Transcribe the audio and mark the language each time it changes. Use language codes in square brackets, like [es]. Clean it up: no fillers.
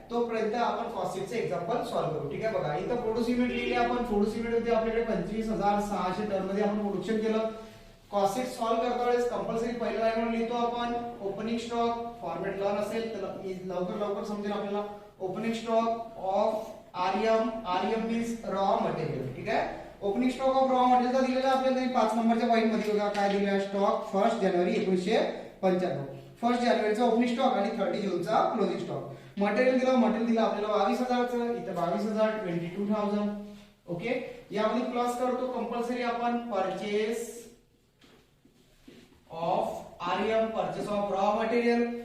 [mr] तोपर्यंत आपण कॉस्टशीटचे example solve करू. ठीक आहे. बघा इथं प्रोड्यूस युनिट लिहिले आपण. प्रोड्यूस युनिट होते आपल्याकडे 25600 टन मध्ये आपण प्रोडक्शन केलं. कॉस्टशीट सॉल्व्ह करता वेळेस कंपल्सरी पहिला लाईन लिहितो आपण ओपनिंग स्टॉक. फॉर्मॅट लर्न असेल तर लवकर समजेल आपल्याला. [en] Opening stock of RM means raw material. [mr] ठीक आहे. ओपनिंग स्टॉक ऑफ रॉ मटेरियलचा दिलेला आपल्याला 5 नंबरच्या पॉईंट मध्ये बघा काय दिलेला स्टॉक 1 जानेवारी 1995. 1 जानेवारीचा ओपनिंग स्टॉक आणि 30 जूनचा क्लोजिंग स्टॉक. मटेरियल दिलं आपल्याला 22000 चं, इथे 22000 22000. ओके. यामध्ये प्लस करतो कंपल्सरी आपण purchase of RM, purchase of raw material.